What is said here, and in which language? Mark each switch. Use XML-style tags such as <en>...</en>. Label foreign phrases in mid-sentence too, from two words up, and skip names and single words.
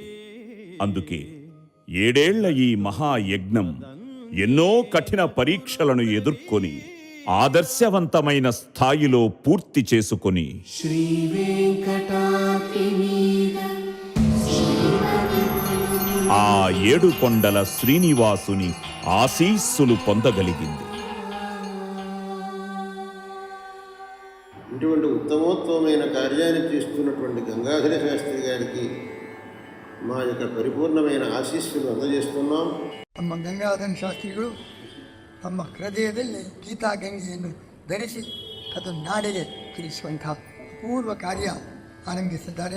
<te>అందుకే 7 ఏళ్ల ఈ మహాయజ్ఞం ఎన్నో కఠిన పరీక్షలను ఎదుర్కొని ఆదర్శవంతమైన స్థాయిలో పూర్తి చేసుకొని ఆ 7 కొండల శ్రీనివాసుని ఆశీస్సులు పొందగలిగింది. ఇటువంటి ఉత్తమోత్తమైన కార్యాన్ని చేస్తున్నటువంటి గంగాధర శాస్త్రి గారికి మా యొక్క పరిపూర్ణమైన ఆశీస్సులు అందజేస్తున్నాం.</te> <kn>ನಮ್ಮ ಗಂಗಾಧರ ಶಾಸ್ತ್ರಿಗಳು ತಮ್ಮ ಹೃದಯದಲ್ಲಿ ಗೀತಾ ಗಂಗೆಯನ್ನು ಧರಿಸಿ ಅದು ನಾಡಿಗೆ ತಿಳಿಸುವಂಥ ಅಪೂರ್ವ ಕಾರ್ಯ ಆರಂಭಿಸಿದ್ದಾರೆ.</kn>